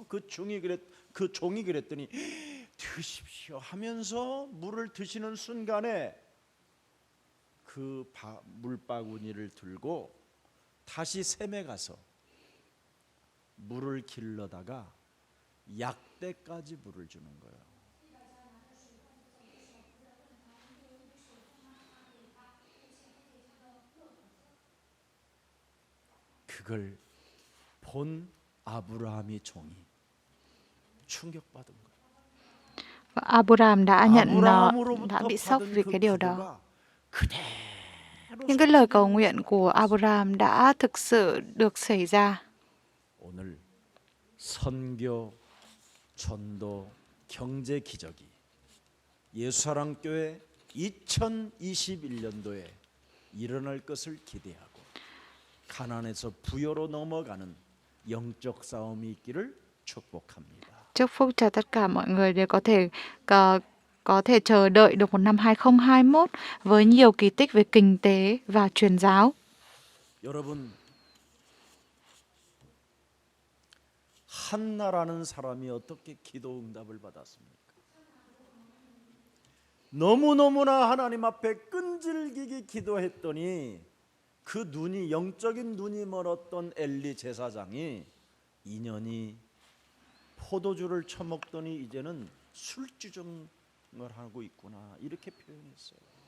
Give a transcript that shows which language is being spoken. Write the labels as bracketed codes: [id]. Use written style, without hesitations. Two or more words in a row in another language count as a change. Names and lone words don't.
[ko] 그 종이 그랬더니 드십시오 하면서 물을 드시는 순간에 그 물바구니를 들고 다시 샘에 가서 물을 길러다가 약대까지 물을 주는 거예요. 그걸 본 아브라함의 종이 충격받은 거예요. [vi] Và Abraham đã [ko] 아브라함으로부터 [vi] bị sốc [ko] 받은 [vi] vì [ko] 그 [vi] cái điều đó. [ko] 기도가 그대로 [vi] Những cái lời cầu nguyện của Abraham đã thực sự được xảy ra. [ko] 오늘 선교, 전도, 경제 기적이 예수사랑교회 2021년도에 일어날 것을 기대하고 가난에서 부여로 넘어가는 영적 싸움이 있기를 축복합니다. [vi] Chúc phúc cho tất cả mọi người đều có thể chờ đợi được một năm 2021 với nhiều kỳ tích về kinh tế và truyền giáo. [ko] 여러분, 한나라는 사람이 어떻게 기도 응답을 받았습니까? 너무너무나 하나님 앞에 끈질기게 기도했더니 그 눈이 영적인 눈이 멀었던 엘리 제사장이 2년이 포도주를 처먹더니 이제는 술주정을 하고 있구나 이렇게 표현했어요.